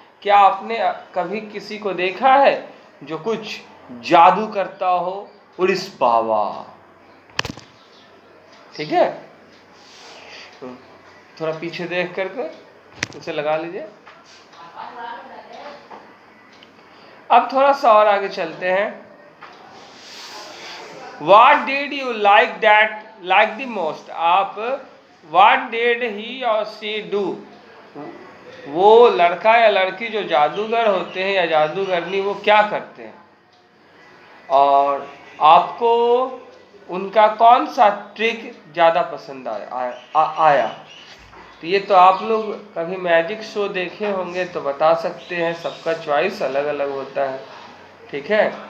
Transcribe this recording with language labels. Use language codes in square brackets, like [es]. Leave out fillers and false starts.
[hi] क्या आपने कभी किसी को देखा है जो कुछ जादू करता हो? उड़िस बाबा, ठीक है, थोड़ा पीछे देख करके उसे लगा लीजिए। अब थोड़ा सा और आगे चलते हैं। [en] What did you like the most? आप What did he or she do? [hi] वो लड़का या लड़की जो जादूगर होते हैं या जादूगरनी, वो क्या करते हैं और आपको उनका कौन सा ट्रिक ज़्यादा पसंद आया? तो ये तो आप लोग कभी मैजिक शो देखे होंगे तो बता सकते हैं, सबका चॉइस अलग अलग होता है, ठीक है।